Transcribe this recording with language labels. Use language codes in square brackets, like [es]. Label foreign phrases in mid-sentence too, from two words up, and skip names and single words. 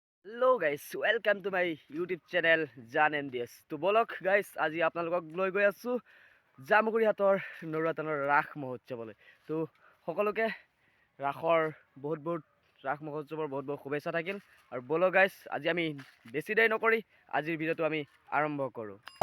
[en] Hello guys, welcome to my YouTube channel Jaan MDS. [as] তো বলক গাইছ, আজ আপোনালোক লৈ গৈ আছো জামুগুৰিহাটৰ নৰুৱা ৰাস মহোৎসৱলৈ। তো সকলোকে ৰাসৰ বহুত ৰাস মহোৎসৱৰ বহুত শুভেচ্ছা থাকিল। আৰু বলক গাইস, আজি আমি বেছি দেৰি নকৰি আজিৰ ভিডিঅ'টো আমি আৰম্ভ কৰোঁ।